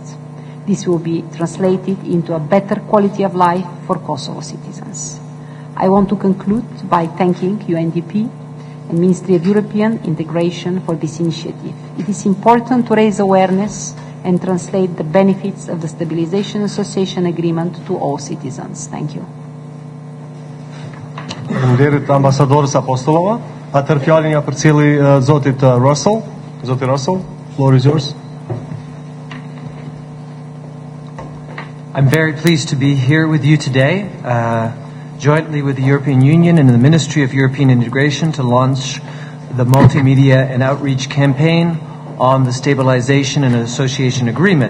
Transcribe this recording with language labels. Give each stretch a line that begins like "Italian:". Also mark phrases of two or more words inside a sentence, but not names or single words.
English: This will be translated into a better quality of life for Kosovo citizens. I want to conclude by thanking UNDP and Ministry of European Integration for this initiative. It is important to raise awareness and translate the benefits of the Stabilization Association Agreement to all citizens. Thank you.
Albanian: Faleminderit ambasadorës Apostolova. Atëherë fjalën ja përcjelli zotit Russell.
English: Zoti Russell, floor is yours. I'm very pleased to be here with you today, jointly with the European Union and the Ministry of European Integration to launch the multimedia and outreach campaign on the Stabilization and Association Agreement.